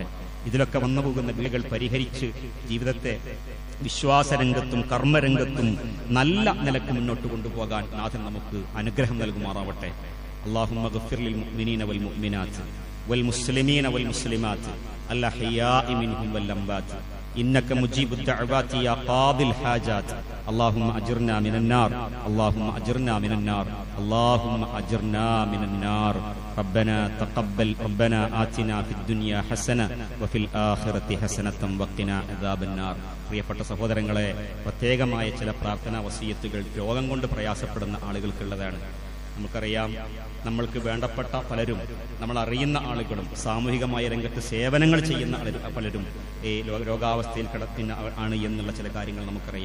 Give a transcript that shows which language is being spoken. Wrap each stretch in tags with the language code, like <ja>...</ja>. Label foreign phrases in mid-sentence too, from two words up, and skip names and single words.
<ml>ഇതിലൊക്കെ വന്നു പോകുന്ന വിളികൾ പരിഹരിച്ച് ജീവിതത്തെ വിശ്വാസരംഗത്തും കർമ്മരംഗത്തും നല്ല നിലക്ക് മുന്നോട്ട് കൊണ്ടുപോകാൻ നാഥൻ നമുക്ക് അനുഗ്രഹം നൽകുമാറാവട്ടെ.</ml> <ar>اللهم اغفر للمؤمنين والمؤمنات والمسلمين والمسلمات الأحياء منهم والأموات إنك مجيب الدعوات يا قاضي الحاجات اللهم أجرنا من النار اللهم أجرنا من النار اللهم أجرنا من النار ربنا تقبل ربنا آتنا في الدنيا حسنة وفي الآخرة حسنة وقنا عذاب النار.</ar> <ml>പ്രിയപ്പെട്ട സഹോദരങ്ങളെ, പ്രത്യേകമായ ചില പ്രാർത്ഥനാ വസിയത്തുകൾ രോഗം കൊണ്ട് പ്രയാസപ്പെടുന്ന ആളുകൾക്കുള്ളതാണ്. നമുക്കറിയാം, നമ്മൾക്ക് വേണ്ടപ്പെട്ട പലരും, നമ്മൾ അറിയുന്ന ആളുകളും സാമൂഹികമായ രംഗത്ത് സേവനങ്ങൾ ചെയ്യുന്ന പലരും ഈ രോഗാവസ്ഥയിൽ കിടക്കുന്ന ആണ് എന്നുള്ള ചില കാര്യങ്ങൾ നമുക്കറിയാം.</ml>